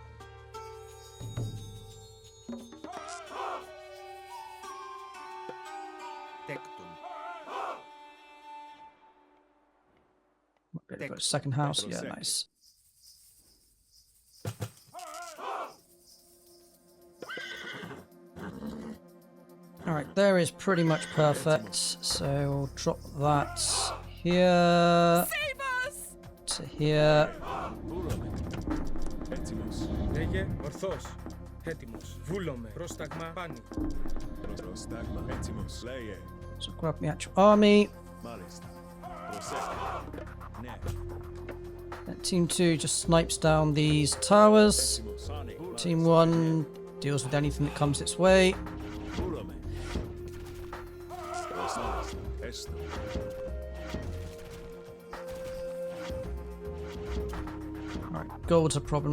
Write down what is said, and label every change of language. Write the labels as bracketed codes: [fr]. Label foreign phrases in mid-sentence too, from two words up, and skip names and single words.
[en] Got a second house. Yeah, nice. Alright, there is pretty much perfect. So we'll drop that here to here. [el] Λέγε ορθώς. Έτοιμος. Βούλομαι. Πρόσταγμα πάνι. Πρόσταγμα. Έτοιμος. Λέγε. [en] So grab the actual army. [el] Μάλιστα. [en] And Team 2 just snipes down these towers. Team 1 deals with anything that comes its way. Alright, gold's a problem.